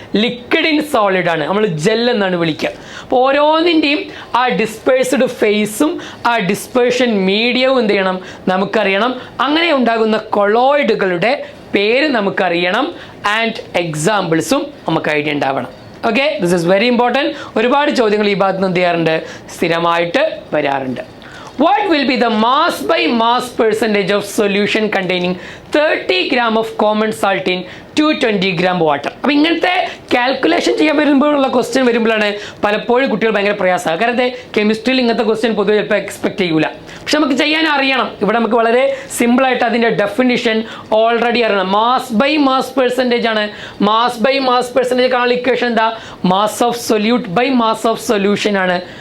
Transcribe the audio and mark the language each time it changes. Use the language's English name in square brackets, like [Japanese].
[Malayalam] Liquid in solid ആണ്. നമ്മൾ gel എന്നാണ് വിളിക്കുക. അപ്പോൾ ഓരോന്നിൻ്റെയും ആ ഡിസ്പേഴ്സ്ഡ് ഫേസും ആ ഡിസ്പേർഷൻ മീഡിയവും എന്ത് ചെയ്യണം? നമുക്കറിയണം. അങ്ങനെ ഉണ്ടാകുന്ന കൊളോയിഡുകളുടെ പേര് നമുക്കറിയണം. ആൻഡ് എക്സാമ്പിൾസും നമുക്ക് ഐഡിയ ഉണ്ടാവണം. [English] Okay, this is very important. [Malayalam] ഒരുപാട് ചോദ്യങ്ങൾ ഈ ഭാഗത്ത് നിന്ന് എന്ത് ചെയ്യാറുണ്ട്? സ്ഥിരമായിട്ട് വരാറുണ്ട്. [English] What will be the mass by mass percentage of solution containing 30 gram of common salt in 220 gram water? [Malayalam] അപ്പോൾ ഇങ്ങനത്തെ കാൽക്കുലേഷൻ ചെയ്യാൻ വരുമ്പോഴുള്ള ക്വസ്റ്റ്യൻ വരുമ്പോഴാണ് പലപ്പോഴും കുട്ടികൾ ഭയങ്കര പ്രയാസമാണ്. കാരണം കെമിസ്ട്രിയിൽ ഇങ്ങനത്തെ ക്വസ്റ്റ്യൻ പൊതുവെ ചിലപ്പോൾ എക്സ്പെക്ട് ചെയ്യൂല. പക്ഷെ നമുക്ക് ചെയ്യാൻ അറിയണം. ഇവിടെ നമുക്ക് വളരെ സിമ്പിളായിട്ട് അതിൻ്റെ ഡെഫിനിഷൻ ഓൾറെഡി അറിയണം. മാസ് ബൈ മാസ് പെർസെൻറ്റേജ് ആണ്. മാസ് ബൈ മാസ് പെർസെൻറ്റേജ് കാണാനുള്ള ഇക്വേഷൻ എന്താ? [English] mass of solute by mass of solution [Malayalam] ആണ്.